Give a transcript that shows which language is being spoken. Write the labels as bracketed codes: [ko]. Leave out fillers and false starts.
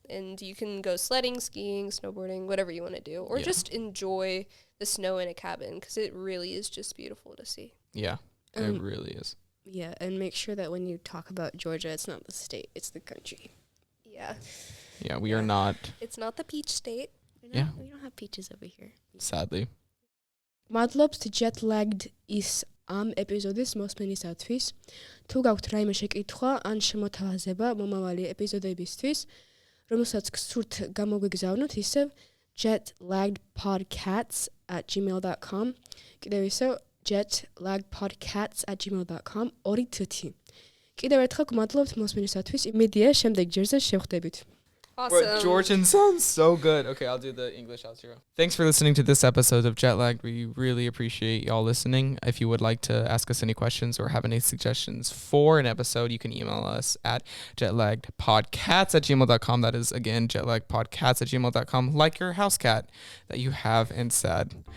[en] And you can go sledding, skiing, snowboarding, whatever you want to do, or just enjoy the snow in a cabin because it really is just beautiful to see. Yeah, it really is. Yeah, and make sure that when you talk about Georgia, it's not the state, it's the country. Yeah. Yeah, we are not. It's not the peach state. We don't have peaches over here. Sadly. ما طلبت jet lagged is [ka] ამ ეპიზოდის მოსმენისათვის. თუ გაქვთ რაიმე შეკითხვა ან შემოთავაზება მომავალი ეპიზოდებისთვის, რომელსაც გსურთ გამოგვიგზავნოთ, ისევ jetlaggedpodcats@gmail.com. კიდევ ისევ jetlaggedpodcats@gmail.com 2 თუთი. კიდევ ერთხელ გმადლობთ მოსმენისათვის. იმედია შემდეგ ჯერზე შევხვდებით. [en] Awesome. Bro, Georgian sounds so good. Okay, I'll do the English outro. Thanks for listening to this episode of Jetlag. We really appreciate y'all listening. If you would like to ask us any questions or have any suggestions for an episode, you can email us at jetlaggedpodcats@gmail.com. That is, again, jetlaggedpodcats@gmail.com, like your house cat that you have inside.